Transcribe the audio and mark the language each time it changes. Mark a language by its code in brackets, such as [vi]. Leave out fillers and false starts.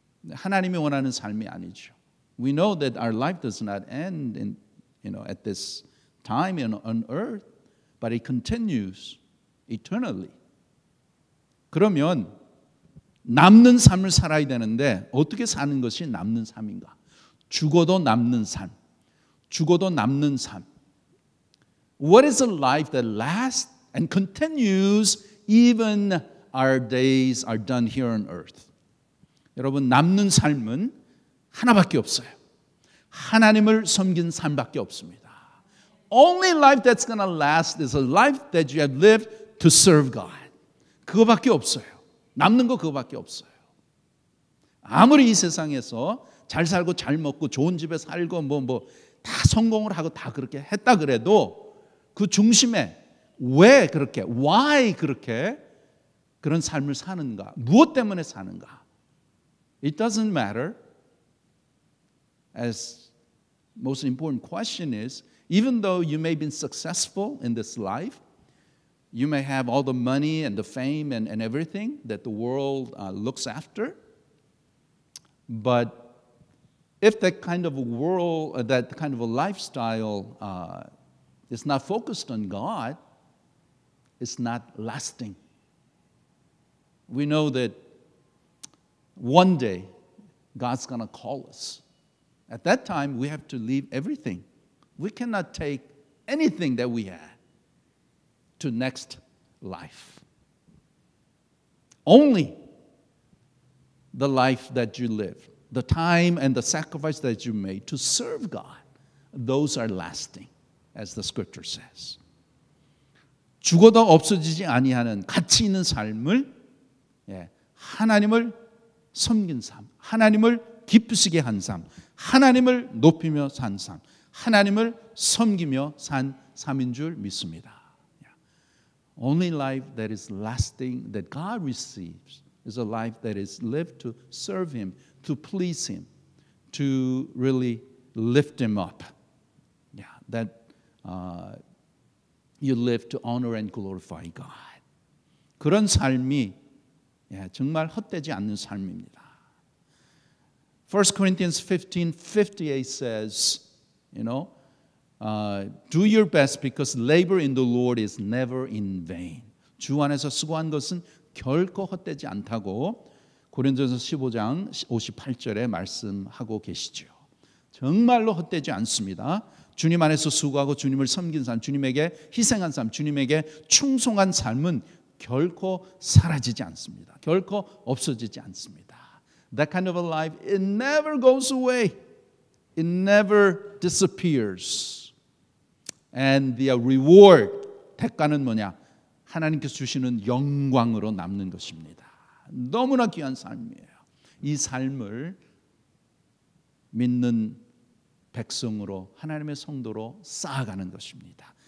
[ko] 하나님이 원하는 삶이 아니죠. [en] We know that our life does not end at this time on earth, but it continues eternally. [ko] 그러면 남는 삶을 살아야 되는데 어떻게 사는 것이 남는 삶인가? 죽어도 남는 삶. 죽어도 남는 삶. [en] What is a life that lasts and continues even our days are done here on earth? [ko] 여러분, 남는 삶은 하나밖에 없어요. 하나님을 섬긴 삶밖에 없습니다. [en] only life that's going to last is a life that you have lived to serve God. [ko] 그거밖에 없어요. 남는 거 그거밖에 없어요. 아무리 이 세상에서 잘 살고 잘 먹고 좋은 집에 살고 다 성공을 하고 다 그렇게 했다 그래도 그 중심에 왜 그렇게, [en] why [ko] 그렇게 그런 삶을 사는가? 무엇 때문에 사는가? [en] It doesn't matter. As most important question is, even though you may have been successful in this life, you may have all the money and the fame and everything that the world looks after, but if that kind of a world, that kind of a lifestyle is not focused on God, it's not lasting. We know that one day God's going to call us. At that time, we have to leave everything. We cannot take anything that we had to next life. Only the life that you live, the time and the sacrifice that you made to serve God, those are lasting, as the scripture says. [ko] 죽어도 없어지지 아니하는 가치 있는 삶을 하나님을 섬긴 삶, 하나님을 기쁘시게 한 삶, 하나님을 높이며 산 삶, 하나님을 섬기며 산 삶인 줄 믿습니다. [en] Only life that is lasting, that God receives, is a life that is lived to serve Him, to please Him, to really lift Him up. That you live to honor and glorify God. [ko] 그런 삶이 정말 헛되지 않는 삶입니다. [en] 1 Corinthians 15:58 says, do your best because labor in the Lord is never in vain. [ko] 주 안에서 수고한 것은 결코 헛되지 않다고 고린도전서 15장 58절에 말씀하고 계시죠. 정말로 헛되지 않습니다. 주님 안에서 수고하고 주님을 섬긴 삶, 주님에게 희생한 삶, 주님에게 충성한 삶은 결코 사라지지 않습니다. 결코 없어지지 않습니다. [en] That kind of a life, it never goes away. It never disappears. And the reward, [ko] 대가는 뭐냐? 하나님께서 주시는 영광으로 남는 것입니다. 너무나 귀한 삶이에요. 이 삶을 믿는 백성으로 하나님의 성도로 쌓아가는 것입니다.